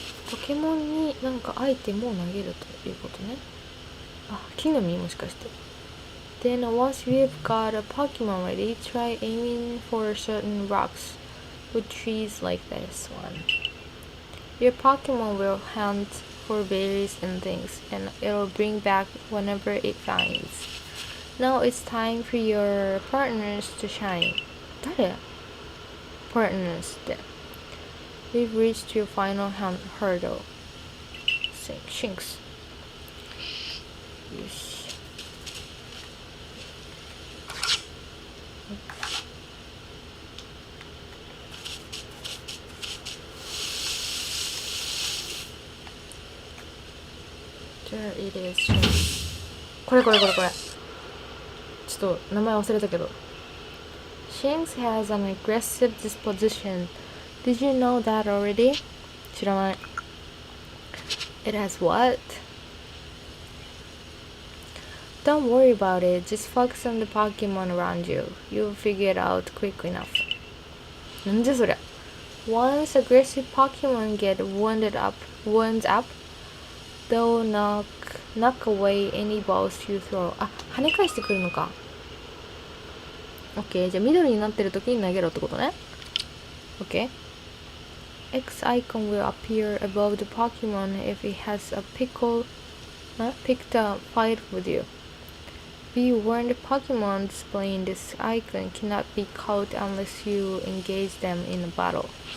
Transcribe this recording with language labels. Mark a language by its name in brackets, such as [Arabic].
[Japanese] ポケモンになんかアイテムを投げるということね。あ、木の実もしかして。 [English] Then once you've got a Pokemon ready, try aiming for certain rocks with trees like this one. Your Pokemon will hunt for berries and things, and it'll bring back whenever it finds. Now it's time for your partners to shine. [Japanese] 誰？ Partners って。 [English] We've reached your final hurdle. [Japanese] Shinx. よし。 [English] There it is. [Japanese] これ。ちょっと名前忘れたけど。 [English] Shinx has an aggressive disposition. Did you know that already? [Japanese] 知らない。 [English] It has what? Don't worry about it. Just focus on the Pokemon around you. You'll figure it out quick enough. [Japanese] なんじゃそりゃ。 [English] Once aggressive Pokemon get wound up, they'll knock away any balls you throw. [Japanese] あ、跳ね返してくるのか。OK。じゃあ緑になってる時に投げろってことね。 OK。 [English] X icon will appear above the Pokemon if it has picked a fight with you. Be warned, Pokemon displaying this icon cannot be caught unless you engage them in a battle.